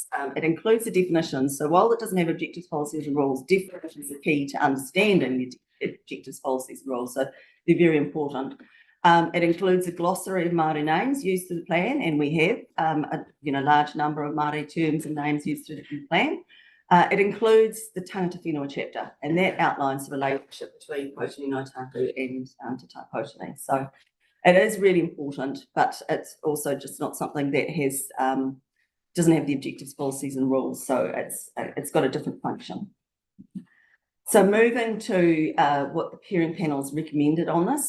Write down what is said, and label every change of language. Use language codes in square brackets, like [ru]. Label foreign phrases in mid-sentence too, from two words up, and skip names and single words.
[en] It includes the definitions. So while it doesn't have objectives, policies and rules, definitions are key to understanding the objectives, policies and rules. So they're very important. It includes a glossary of Māori names used through the plan, and we have a large number of Māori terms and names used through the plan. It includes the [mi] tangata whenua [en] chapter, and that outlines the relationship between Potini no Taku and Te Taipotini. So it is really important, but it's also just not something that has doesn't have the objectives, policies, and rules. So it's got a different function. So moving to what the hearing panel's recommended on this.